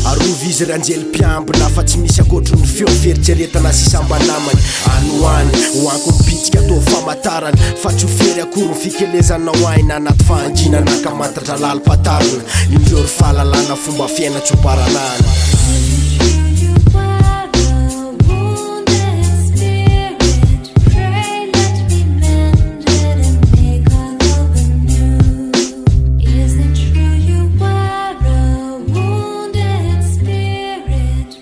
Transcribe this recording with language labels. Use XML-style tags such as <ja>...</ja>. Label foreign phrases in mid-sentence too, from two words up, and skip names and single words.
<mg>Arovy izy ranjely mpiambina fa tsy misy ankoatry ny feo feritseretana sy sambanamany. Any ho any, ho anko mipitsika atao famantarana fa tsy ho fery akory ny fikelezanao aina anaty fahanginana ka mantatra lalim-patarina. Indreo ry fahalalana fomba fiaina tsy ho paranahana.</mg> <en>You are a wounded spirit, pray let me mend it and make our love anew. Is it true you are a wounded spirit?</en>